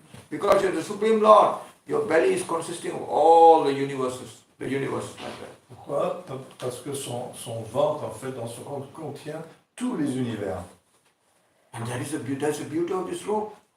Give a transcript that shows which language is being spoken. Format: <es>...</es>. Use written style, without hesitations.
<en>Because you're the Supreme Lord, your belly is consisting of all the universe like that.</en> <fr>Pourquoi? Parce que son ventre, en fait, dans son ventre, contient tous les univers.</fr> <en>And that's the beauty of this robe.</en>